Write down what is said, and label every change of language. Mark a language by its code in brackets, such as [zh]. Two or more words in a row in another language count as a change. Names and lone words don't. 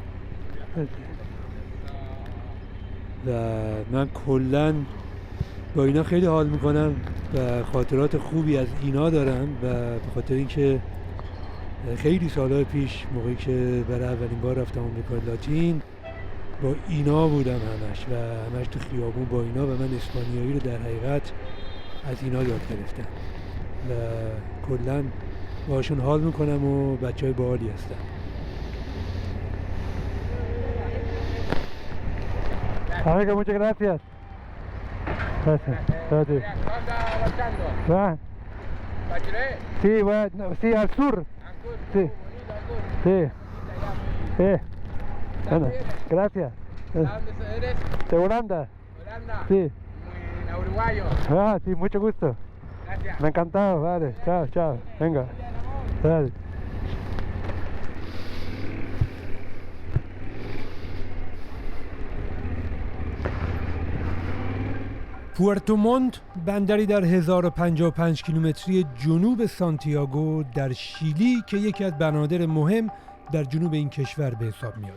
[fa] و من کلا با اینا خیلی حال میکنم و خاطرات خوبی از اینا دارم و به خاطر اینکه خیلی سالهای پیش موقعی که برای اولین بار رفتم آمریکای لاتین با اینا بودم همش و همش تو خیابون با اینا و من اسپانیایی رو در حقیقت از اینا یاد گرفتم و کلا باشون حال میکنم و بچهای باحالی هستن. [es] Amigo, muchas gracias. Gracias. Gracias. ¿Va? Sí, sí, al sur. Sí. Sí. Sí. Bueno, gracias. ¿De dónde eres? De Holanda. Holanda. Sí. Muy uruguayo. Ah, sí, mucho gusto. Gracias. Me ha encantado, vale. Chao, chao. Venga. Dale. [fa] پورتوموند بندری در 1055 کیلومتری جنوب سانتیاگو در شیلی که یکی از بنادر مهم در جنوب این کشور به حساب میاد.